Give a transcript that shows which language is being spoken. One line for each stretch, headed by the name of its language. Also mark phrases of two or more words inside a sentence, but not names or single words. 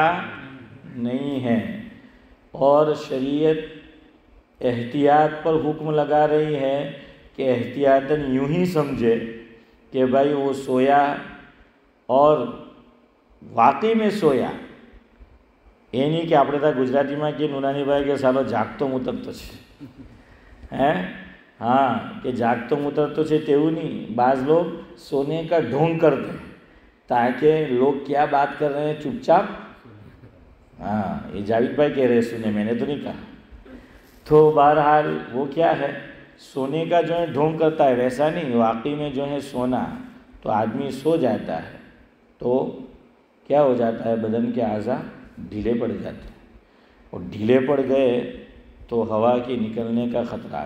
Urdu: نہیں ہے، اور شریعت احتیاط پر حکم لگا رہی ہے کہ احتیاطاً یوں ہی سمجھے کہ بھائی وہ سویا اور واقعی میں سویا، یہ نہیں کہ
Gujarati: આપણે ત્યાં ગુજરાતીમાં કે નુનાની ભાઈ કે સાલો જાગતો મૂતરતો છે હે હા કે જાગતો મૂતરતો છે તેવું
Urdu: نہیں، بعض لوگ سونے کا ڈھونگ کرتے ہیں تاکہ لوگ کیا بات کر رہے ہیں چپ چاپ، ہاں یہ جاوید بھائی کہہ رہے سنے، میں نے تو نہیں کہا۔ تو بہرحال وہ کیا ہے، سونے کا جو ہے ڈھونگ کرتا ہے، ویسا نہیں، واقعی میں جو ہے سونا، تو آدمی سو جاتا ہے تو کیا ہو جاتا ہے، بدن کے اعضاء ڈھیلے پڑ جاتے ہیں، اور ڈھیلے پڑ گئے تو ہوا کے نکلنے کا خطرہ۔